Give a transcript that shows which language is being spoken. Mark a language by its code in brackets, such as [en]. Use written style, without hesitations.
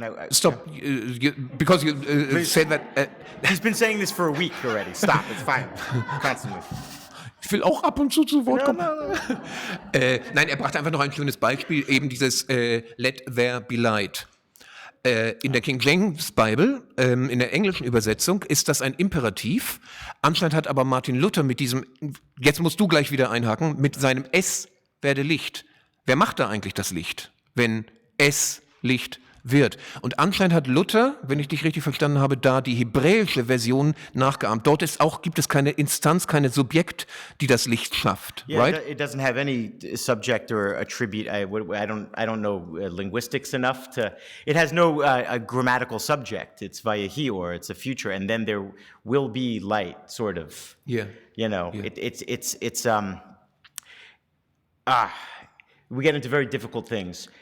[en] Stop, because you said that... He's been saying this for a week already. Stop, it's fine. Constantly. [de] will auch ab und zu Wort kommen. Nein, er brachte einfach noch ein schönes Beispiel, eben dieses [en] Let there be light. [de] In der King James Bible, in der englischen Übersetzung, ist das ein Imperativ. Anscheinend hat aber Martin Luther mit diesem, jetzt musst du gleich wieder einhaken, mit seinem Es werde Licht. Wer macht da eigentlich das Licht, wenn es Licht wird? Und anscheinend hat Luther, wenn ich dich richtig verstanden habe, da die hebräische Version nachgeahmt. Dort gibt es keine Instanz, keine Subjekt, die das Licht schafft, [en] Yeah, right? it doesn't have any subject or attribute. I don't know linguistics enough to. It has no a grammatical subject. It's via he or it's a future, and then there will be light, sort of. Yeah. You know, Yeah. it's we get into very difficult things.